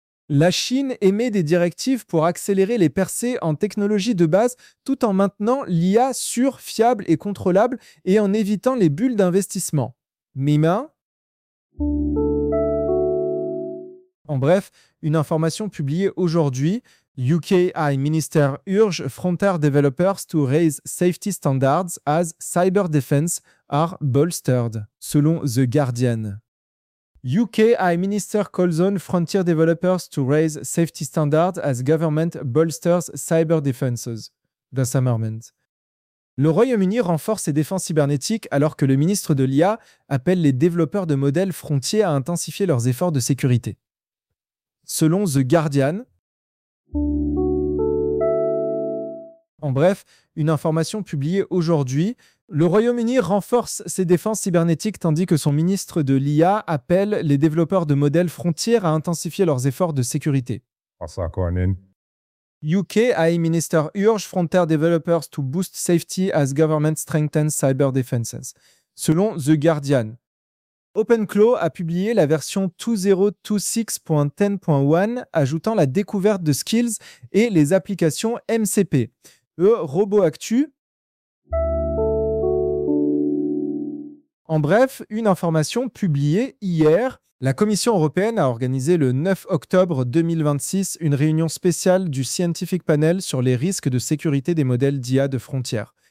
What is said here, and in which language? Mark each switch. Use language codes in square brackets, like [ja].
[fr] La Chine émet des directives pour accélérer les percées en technologie de base tout en maintenant l'IA sûre, fiable et contrôlable et en évitant les bulles d'investissement. Mima. En bref, une information publiée aujourd'hui. [en] UK AI Minister urge frontier developers to raise safety standards as cyber defense are bolstered, [fr] selon [en] The Guardian. UK AI Minister calls on frontier developers to raise safety standards as government bolsters cyber defenses. The Summerman. [fr] Le Royaume-Uni renforce ses défenses cybernétiques alors que le ministre de l'IA appelle les développeurs de modèles frontiers à intensifier leurs efforts de sécurité. Selon The Guardian. En bref, une information publiée aujourd'hui. Le Royaume-Uni renforce ses défenses cybernétiques tandis que son ministre de l'IA appelle les développeurs de modèles frontières à intensifier leurs efforts de sécurité. [en] UK AI Minister urge frontier developers to boost safety as government strengthens cyber defenses, [fr] selon [en] The Guardian. [fr] OpenClaw a publié la version 2026.10.1, ajoutant la découverte de skills et les applications MCP. Roboactu. En bref, une information publiée hier. La Commission européenne a organisé le 9 octobre 2026 une réunion spéciale du Scientific Panel sur les risques de sécurité des modèles d'IA de frontières.